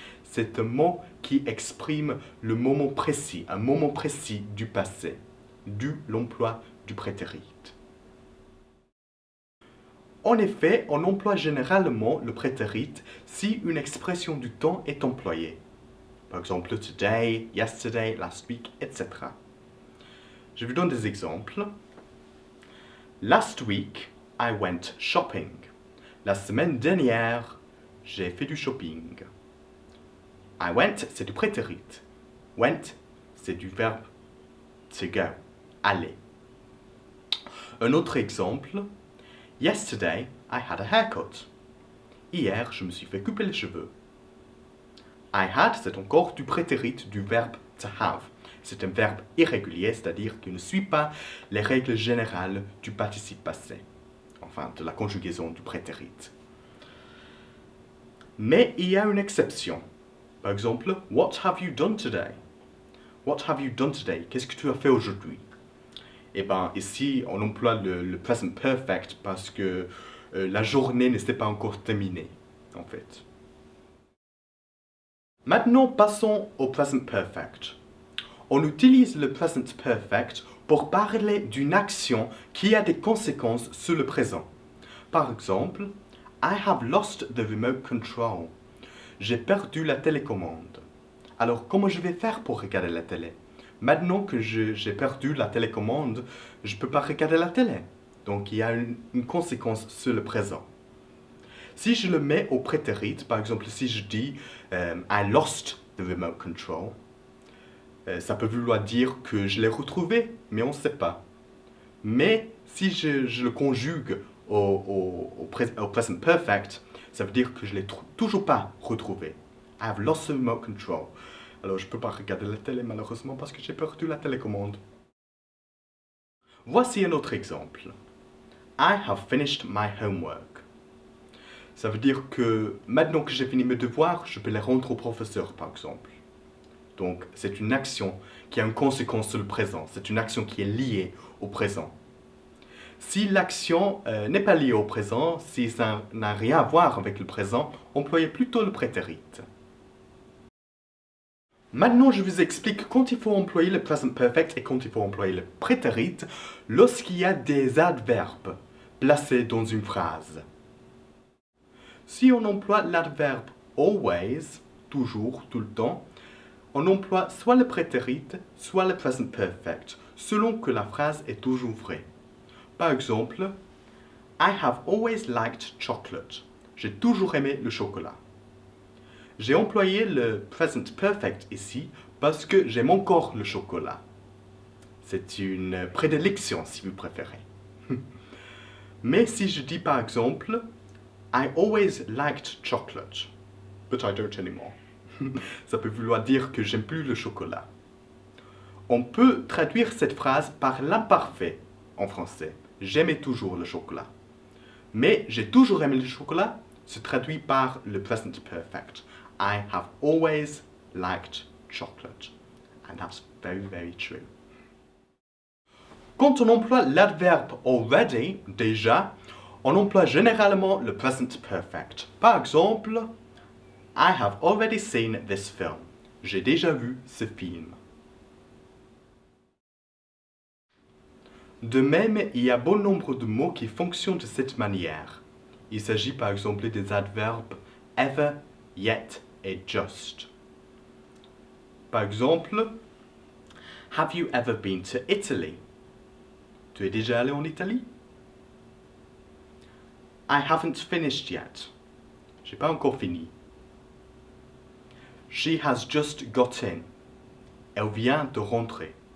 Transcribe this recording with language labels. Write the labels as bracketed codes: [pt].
[fr] C'est un mot qui exprime le moment précis, un moment précis du passé, d'où l'emploi du prétérit. En effet, on emploie généralement le prétérit si une expression du temps est employée. Par exemple, [en] today, yesterday, last week, [fr] etc. Je vous donne des exemples. [en] Last week, I went shopping. [fr] La semaine dernière, j'ai fait du shopping. [en] I went, [fr] c'est du prétérit. Went, c'est du verbe to go, aller. Un autre exemple. [en] Yesterday, I had a haircut. [fr] Hier, je me suis fait couper les cheveux. [en] I had, [fr] c'est encore du prétérit du verbe to have. C'est un verbe irrégulier, c'est-à-dire qu'il ne suit pas les règles générales du participe passé. Enfin, de la conjugaison du prétérit. Mais il y a une exception. Par exemple, [en] what have you done today? What have you done today? [fr] Qu'est-ce que tu as fait aujourd'hui? Eh bien, ici, on emploie le present perfect parce que la journée ne s'est pas encore terminée, en fait. Maintenant, passons au present perfect. On utilise le present perfect pour parler d'une action qui a des conséquences sur le présent. Par exemple, [en] I have lost the remote control. [fr] J'ai perdu la télécommande. Alors, comment je vais faire pour regarder la télé? Maintenant que j'ai perdu la télécommande, je ne peux pas regarder la télé. Donc, il y a une conséquence sur le présent. Si je le mets au prétérit, par exemple, si je dis [en] I lost the remote control, [fr] ça peut vouloir dire que je l'ai retrouvé, mais on ne sait pas. Mais si je le conjugue au present perfect, ça veut dire que je ne l'ai toujours pas retrouvé. [en] I have lost the remote control. [fr] Alors je ne peux pas regarder la télé malheureusement parce que j'ai perdu la télécommande. Voici un autre exemple. [en] I have finished my homework. [fr] Ça veut dire que maintenant que j'ai fini mes devoirs, je peux les rendre au professeur par exemple. Donc c'est une action qui a une conséquence sur le présent. C'est une action qui est liée au présent. Si l'action n'est pas liée au présent, si ça n'a rien à voir avec le présent, employez plutôt le prétérit. Maintenant, je vous explique quand il faut employer le present perfect et quand il faut employer le prétérit lorsqu'il y a des adverbes placés dans une phrase. Si on emploie l'adverbe always, toujours, tout le temps, on emploie soit le prétérit, soit le present perfect, selon que la phrase est toujours vraie. Par exemple, [en] I have always liked chocolate. [fr] J'ai toujours aimé le chocolat. J'ai employé le present perfect ici parce que j'aime encore le chocolat. C'est une prédilection si vous préférez. Mais si je dis par exemple [en] I always liked chocolate, but I don't anymore. [fr] Ça peut vouloir dire que j'aime plus le chocolat. On peut traduire cette phrase par l'imparfait en français. J'aimais toujours le chocolat. Mais j'ai toujours aimé le chocolat se traduit par le present perfect. [en] I have always liked chocolate. And that's very, very true. [fr] Quand on emploie l'adverbe already, déjà, on emploie généralement le present perfect. Par exemple, [en] I have already seen this film. [fr] J'ai déjà vu ce film. De même, il y a bon nombre de mots qui fonctionnent de cette manière. Il s'agit par exemple des adverbes ever, yet et just. [en] Par exemple, have you ever been to Italy? [fr] Tu es déjà allé en Italie? [en] I haven't finished yet. [fr] J'ai pas encore fini. [en] She has just got in. [fr] Elle vient de rentrer.